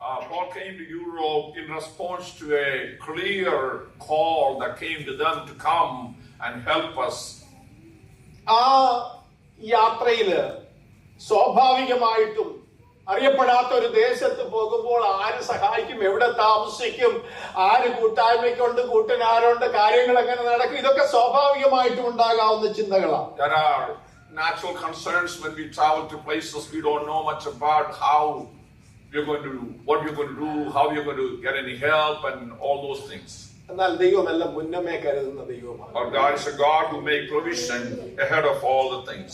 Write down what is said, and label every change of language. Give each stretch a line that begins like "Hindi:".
English: Paul came to Europe in response to a clear call that came to them to come and help us.
Malayalam: ആ യാത്രയില് സ്വാഭാവികമായിട്ടും അറിയപ്പെടാത്ത ഒരു ദേശത്ത് പോകുമ്പോൾ ആര് സഹായിക്കും, എവിടെ താമസിക്കും, ആര് കൂട്ടായ്മയ്ക്കുണ്ട്, കൂട്ടിനാരുണ്ട്, കാര്യങ്ങൾ എങ്ങനെ നടക്കും, ഇതൊക്കെ സ്വാഭാവികമായിട്ടും ഉണ്ടാകാവുന്ന ചിന്തകളാണ്.
English: There are natural concerns when we travel to places we don't know much about, how we're going to do, what we're going to do, how we're going to get any help, and all those things.
Malayalam: എന്നാൽ ദൈവമെല്ലാം മുന്നമേ കരുതുന്ന ദൈവമാണ്.
English: Our God is a God who makes provision ahead of all the things.